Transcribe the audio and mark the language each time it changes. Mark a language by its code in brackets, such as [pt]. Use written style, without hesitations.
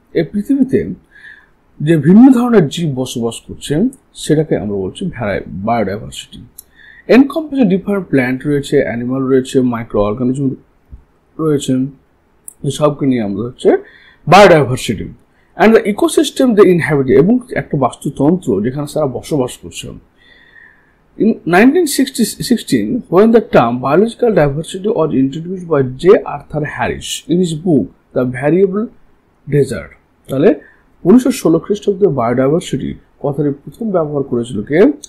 [bn] এই পৃথিবীতে যে ভিন্ন ধরনের জীব বসবাস করছে সেটাকে আমরা বলছি বায়োডাইভার্সিটি। এনকম্পাসে ডিফারেন্ট প্ল্যান্ট রয়েছে, অ্যানিমাল রয়েছে, মাইক্রো অর্গানিজম রয়েছে, সবকে নিয়ে আমরা হচ্ছে বায়োডাইভার্সিটি। [en] and the ecosystem they inhabit, [bn] এবং একটা বাস্তুতন্ত্র যেখানে তারা বসবাস করছে। [en] In 1916, when the term biological diversity was introduced by J. [bn] Arthur Harris [en] in his book The Variable Desert, [bn] তাহলে 1916 খ্রিস্টাব্দে বায়োডাইভার্সিটি কথাটি প্রথম ব্যবহার করেছিল কে?